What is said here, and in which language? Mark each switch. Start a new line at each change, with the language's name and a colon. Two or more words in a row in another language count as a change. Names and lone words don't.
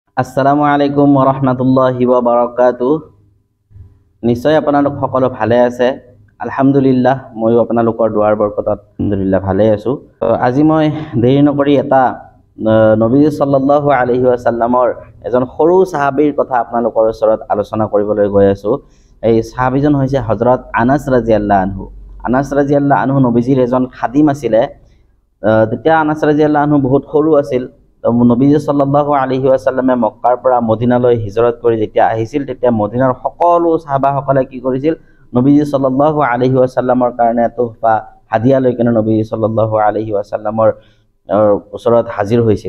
Arabic: السلام عليكم ورحمة الله وبركاته.
Assamese: নিশ্চয় আপোনালোক সকলো ভালে আছে। আলহামদুলিল্লাহ, ময়ো আপোনালোকৰ দুৱাৰ বৰকতত আলহামদুলিল্লাহ ভালে আছো। আজি মই দেৰি নকৰি এটা নবী
Arabic: صلى الله عليه وسلم
Assamese: এজন সৰু সাহাবীৰ কথা আপোনালোকৰ ওচৰত আলোচনা কৰিবলৈ গৈ আছো। এই সাহাবীজন হৈছে হযৰত আনাস
Arabic: رضي الله عنه.
Assamese: আনাস
Arabic: رضي الله عنه
Assamese: নবীজিৰ এজন খাদিম আছিলে। তেতিয়া আনাস
Arabic: رضي الله عنه
Assamese: বহুত সৰু আছিল। নবী
Arabic: صلى الله عليه وسلم
Assamese: মক্কাৰ পৰা মদিনালৈ হিজৰত কৰি যেতিয়া আহিছিল, তেতিয়া মদিনাৰ সকলো সাহাবাসকলে কি কৰিছিল, নবী
Arabic: صلى الله عليه وسلم
Assamese: কাৰণে তোহফা হাদিয়া লৈ কিনে নবী
Arabic: صلى الله عليه وسلم
Assamese: ওচৰত হাজিৰ হৈছিল।